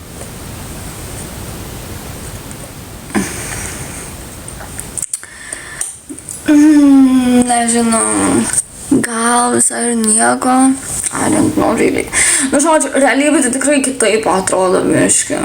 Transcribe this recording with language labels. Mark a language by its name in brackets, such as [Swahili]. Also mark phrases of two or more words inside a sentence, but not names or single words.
[Lithuanian] Nežinau. Gal visai ir nieko. [English] I don't know really. [Lithuanian] Nu, žodžiu, realybė tai tikrai kitaip atrodo biškį.